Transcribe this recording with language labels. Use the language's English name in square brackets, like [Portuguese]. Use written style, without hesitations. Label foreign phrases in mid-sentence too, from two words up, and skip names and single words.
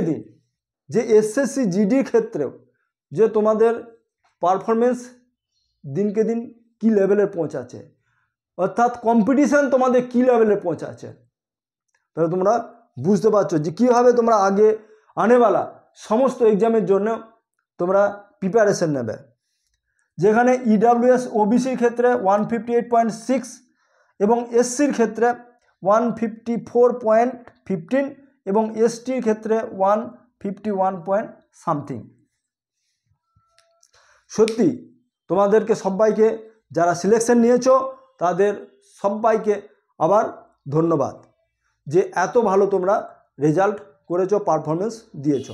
[Bangla] দিন যে এসএসসি জিডির ক্ষেত্রেও যে তোমাদের পারফরম্যান্স দিনকে দিন কি লেভেলে পৌঁছাচ্ছে অর্থাৎ কম্পিটিশন তোমাদের কি লেভেলে পৌঁছাচ্ছে তাহলে তোমরা বুঝতে পারছো যে কীভাবে তোমরা আগে আনেওয়ালা সমস্ত এগজামের জন্য তোমরা প্রিপারেশন নেবে যেখানে ইডব্লিউএস ওবিসি ক্ষেত্রে 158.6 এবং এসসির ক্ষেত্রে 154.15 এবং এসটির ক্ষেত্রে 151 [English] point something [Bangla] সত্যি তোমাদেরকে সবাইকে যারা সিলেকশন নিয়েছো তাদের সবাইকে আবার ধন্যবাদ যে এত ভালো তোমরা রেজাল্ট করেছো, পারফরমেন্স দিয়েছো।